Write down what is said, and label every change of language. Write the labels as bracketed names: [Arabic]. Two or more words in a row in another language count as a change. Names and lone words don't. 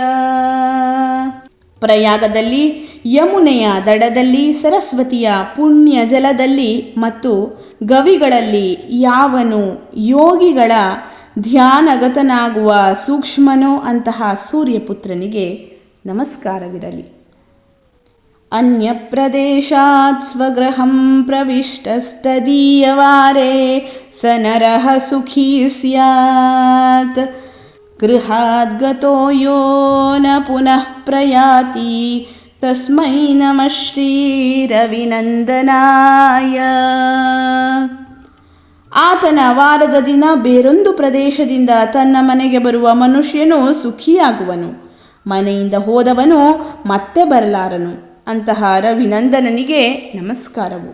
[Kannada] ಪ್ರಯಾಗದಲ್ಲಿ, ಯಮುನೆಯ ದಡದಲ್ಲಿ, ಸರಸ್ವತಿಯ ಪುಣ್ಯ ಜಲದಲ್ಲಿ ಮತ್ತು ಗವಿಗಳಲ್ಲಿ ಯಾವನು ಯೋಗಿಗಳ ಧ್ಯಾನಗತನಾಗುವ ಸೂಕ್ಷ್ಮನೋ ಅಂತಹ ಸೂರ್ಯಪುತ್ರನಿಗೆ ನಮಸ್ಕಾರವಿರಲಿ. [Sanskrit] ಅನ್ಯಪ್ರದೇಶಾತ್ ಸ್ವಗೃಹಂ ಪ್ರವಿಷ್ಟಸ್ತದೀಯವಾರೆ ಸ ನರಃ ಸುಖೀ ಸ್ಯಾತ್ ಗೃಹಾದ್ಗತೋ ಯೋ ನ ಪುನಃ ಪ್ರಯಾತಿ ತಸ್ಮೈ ನಮಃ ಶ್ರೀರವಿನಂದನಾಯ. [Kannada] ಆತನ ವಾರದ ದಿನ ಬೇರೊಂದು ಪ್ರದೇಶದಿಂದ ತನ್ನ ಮನೆಗೆ ಬರುವ ಮನುಷ್ಯನು ಸುಖಿಯಾಗುವನು. ಮನೆಯಿಂದ ಹೋದವನು ಮತ್ತೆ ಬರಲಾರನು. ಅಂತಹ ರವಿನಂದನನಿಗೆ ನಮಸ್ಕಾರವು.